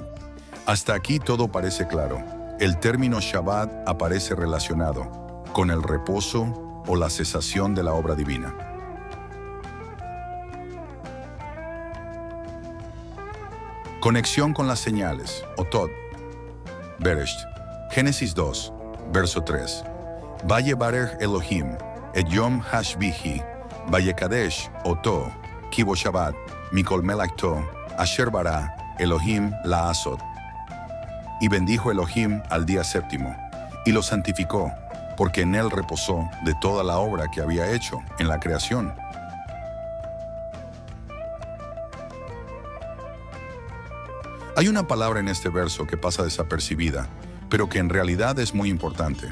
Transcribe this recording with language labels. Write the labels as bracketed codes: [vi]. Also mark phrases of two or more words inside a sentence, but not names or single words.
[es] Hasta aquí todo parece claro. El término Shabbat aparece relacionado con el reposo o la cesación de la obra divina. Conexión con las señales, Otot. Bereshit. Génesis 2, verso 3. [he] ויברך אלהים את יום השביעי ויקדש אתו כי בו שבת מכל מלאכתו אשר ברא אלהים לעשות. [es] Y bendijo Elohim al día séptimo, y lo santificó, porque en él reposó de toda la obra que había hecho en la creación. Hay una palabra en este verso que pasa desapercibida, pero que en realidad es muy importante.